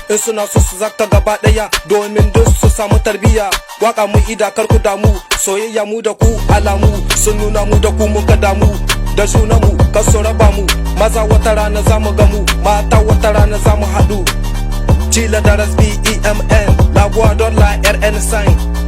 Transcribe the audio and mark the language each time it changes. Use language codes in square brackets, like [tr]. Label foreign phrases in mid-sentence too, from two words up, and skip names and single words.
[ha] In suna so su zaka gaba daya, domin duk su samu tarbiya. Waka mu ida kar ku damu, soyayya mu da ku alamu. Sun nuna mu da ku mun ka damu, da juna mu kar su raba mu. Maza wata rana za mu gamu, mata wata rana za mu haɗu. [fr] Chila da Rasbi E M N, La Voix de la R N cinq.